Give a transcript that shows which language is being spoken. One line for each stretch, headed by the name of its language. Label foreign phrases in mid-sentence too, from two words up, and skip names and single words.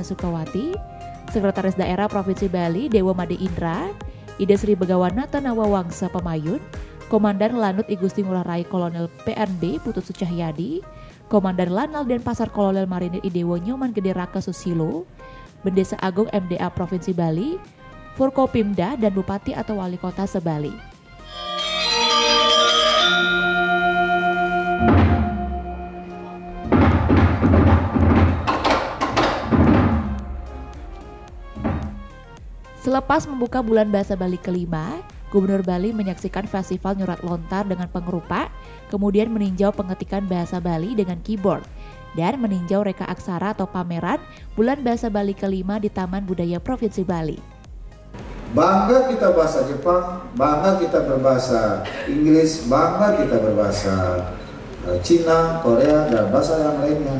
Indonesian: Sukawati, Sekretaris Daerah Provinsi Bali, Dewa Made Indra, Ida Sri Begawanata Nawawangsa Pemayun, Komandan Lanut I Gusti Ngurah Rai Kolonel PNB Putut Sucahyadi, Komandan Lanal Denpasar Kolonel Marinir I Dewo Nyoman Gede Raka Susilo, Bendesa Agung MDA Provinsi Bali, Forkopimda dan Bupati atau Wali Kota Sebali. Selepas membuka Bulan Bahasa Bali ke-5, Gubernur Bali menyaksikan festival nyurat lontar dengan pengerupa, kemudian meninjau pengetikan bahasa Bali dengan keyboard, dan meninjau reka aksara atau pameran Bulan Bahasa Bali ke-5 di Taman Budaya Provinsi Bali. Bangga kita bahasa Jepang, bangga kita berbahasa Inggris, bangga kita berbahasa Cina, Korea, dan bahasa yang lainnya.